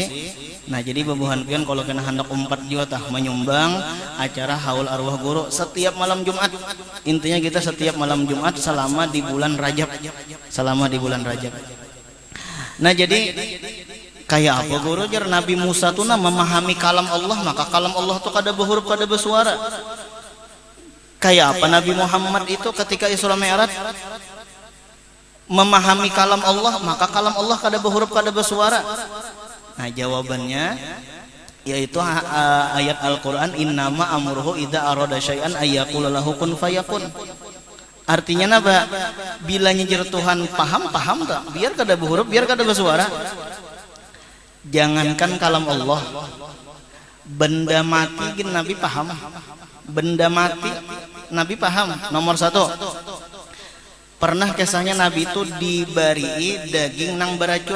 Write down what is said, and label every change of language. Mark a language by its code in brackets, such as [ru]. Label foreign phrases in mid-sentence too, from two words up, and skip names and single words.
[bjn] Nah jadi babuhan pian kalau kena hendak 4 juta menyumbang acara haul arwah guru setiap malam Jumat. Intinya kita setiap malam Jumat selama di bulan Rajab. Nah jadi kayak apa guru jar Nabi Musa tuh memahami kalam Allah, maka kalam Allah tuh kada berhuruf kada bersuara. Kayak apa Nabi Muhammad itu ketika Isra Mi'raj memahami kalam Allah, maka kalam Allah kada berhuruf kada bersuara. Nah jawabannya yaitu ayat Al-Quran [ar] إنما أمره إذا أراد شيئا أن يقول له كن فيكون. [bjn] Artinya apa? Bila nyejer Tuhan paham tak? Biar kada berhuruf, biar kada bersuara. Jangankan kalam Allah, benda mati gin Nabi paham. Benda mati Nabi paham. Nomor 1, pernah kisahnya Nabi itu dibari daging nang beracun.